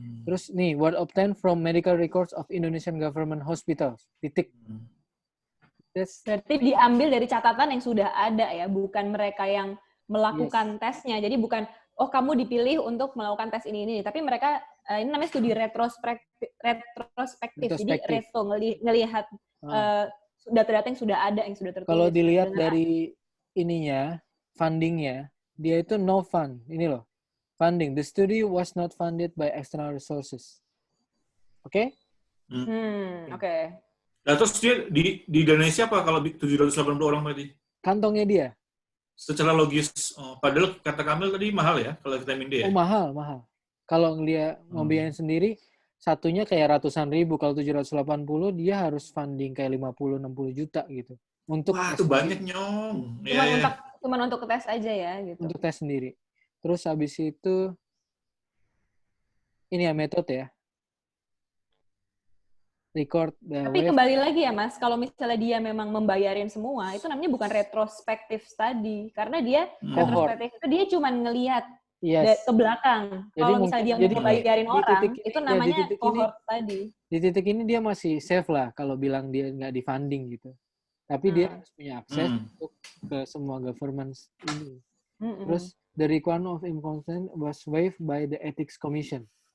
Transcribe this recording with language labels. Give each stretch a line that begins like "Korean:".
Indonesian: Terus nih,
English: what obtained from medical records of Indonesian government hospitals.
Indonesian: Titik. Berarti diambil dari catatan yang sudah ada ya, bukan mereka yang melakukan tesnya. Jadi bukan, kamu dipilih untuk melakukan tes ini, tapi mereka, ini namanya studi retrospektif. Jadi ngelihat data-data yang sudah ada, yang sudah tertulis. Kalau dilihat dari ininya, fundingnya, dia itu no fund. Ini loh, funding.
English: The study was not funded by external resources. Oke? Oke.
Indonesian: Nah, terus dia di Indonesia apa kalau 780 orang tadi? Kantongnya dia. Secara logis, padahal kata Kamil tadi mahal ya kalau vitamin D ya? Oh, mahal. Kalau dia ngebiayain sendiri, satunya kayak ratusan ribu. Kalau 780, dia harus funding kayak 50-60 juta gitu. Wah, itu banyak nyong. Cuma untuk tes aja ya gitu. Untuk tes sendiri. Terus habis itu, ini ya metode ya.
English: Record
Indonesian: Tapi kembali lagi ya Mas, kalau misalnya dia memang membayarin semua, itu namanya bukan retrospektif study. Karena dia, retrospektif itu dia cuma ngelihat ke belakang. Kalau misalnya dia mau membayarin orang, itu namanya cohort study. Di titik ini dia masih safe lah kalau bilang dia nggak di funding gitu. Tapi dia harus punya akses untuk ke semua government ini. Terus,
English: the requirement of consent was waived by the Ethics Commission.